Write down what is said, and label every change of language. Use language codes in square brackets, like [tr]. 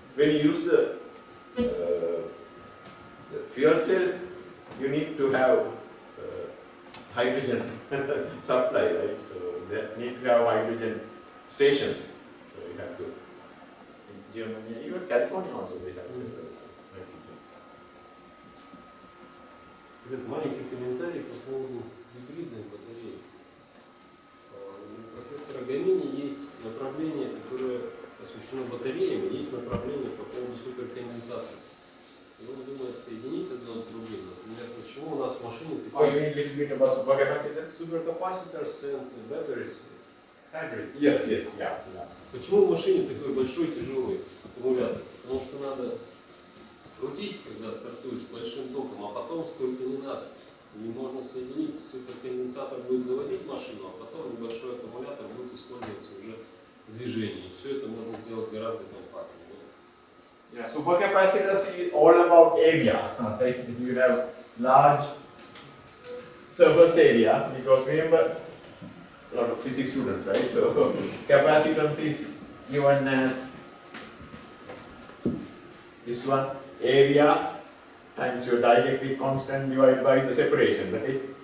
[en] When you use the fuel cell, you need to have hydrogen supply, right? So they need to have hydrogen stations. So you have to, in Germany, even California also they have several hydrogen. [ru] Ребят, маленький комментарий по поводу гибридной батареи. У профессора Гамини есть направление, которое посвящено батареям, есть направление по поводу суперконденсаторов. И он думает соединить одно с другим. Например, почему у нас в машине [en] Oh, you mean little bit about supercapacitors? суперкапаситорс and batteries hybrid? Yes, yeah. [ru] Почему в машине такой большой тяжелый аккумулятор? Потому что надо крутить, когда стартуешь с большим током, а потом столько не надо. И можно соединить, суперконденсатор будет заводить машину, а потом небольшой аккумулятор будет использоваться уже в движении. И все это можно сделать гораздо компактнее. [en] Yeah, supercapacitors is all about area. Right? You have large surface area, because remember, a lot of physics students, right? So capacitance is given as this one, area times your dielectric constant divided by the separation, right?